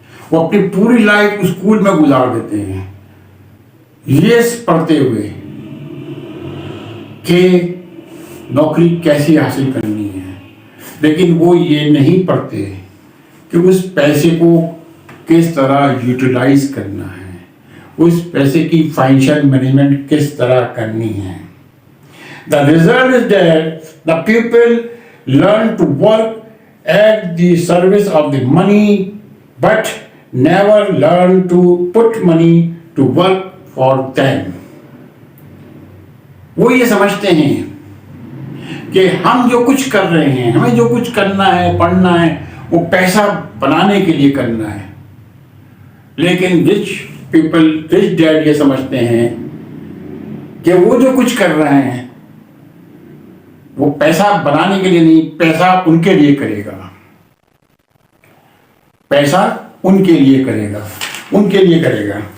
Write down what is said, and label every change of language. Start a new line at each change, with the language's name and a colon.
Urdu: وہ اپنی پوری لائف اسکول میں گزار دیتے ہیں یہ پڑھتے ہوئے کہ نوکری کیسی حاصل کرنی ہے, لیکن وہ یہ نہیں پڑھتے کہ اس پیسے کو کس طرح یوٹیلائز کرنا ہے, اس پیسے کی فائنینشیل مینجمنٹ کس طرح کرنی ہے.
English: The result is that the people learn to work at the service of the money but never learn to put money to work for them.
Urdu: وہ یہ سمجھتے ہیں کہ ہم جو کچھ کر رہے ہیں, ہمیں جو کچھ کرنا ہے, پڑھنا ہے, وہ پیسہ بنانے کے لیے کرنا ہے, لیکن رچ ڈیڈ یہ سمجھتے ہیں کہ وہ جو کچھ کر رہے ہیں وہ پیسہ بنانے کے لیے نہیں, پیسہ ان کے لیے کرے گا, پیسہ ان کے لیے کرے گا, ان کے لیے کرے گا.